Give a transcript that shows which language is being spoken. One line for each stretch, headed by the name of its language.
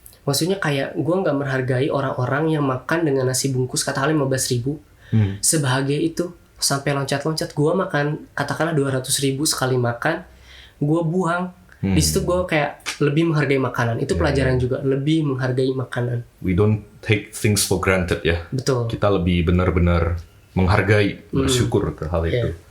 Indonesian: Maksudnya kayak gue gak menghargai orang-orang yang makan dengan nasi bungkus katakanlah 15.000. Sebahagia itu. Sampai loncat-loncat gue makan katakanlah 200.000 sekali makan, gue buang. Di situ gue kayak lebih menghargai makanan. Itu pelajaran juga, lebih menghargai makanan.
English: We don't take things for granted ya.
Indonesian: Betul. Kita lebih benar-benar menghargai, bersyukur ke hal itu.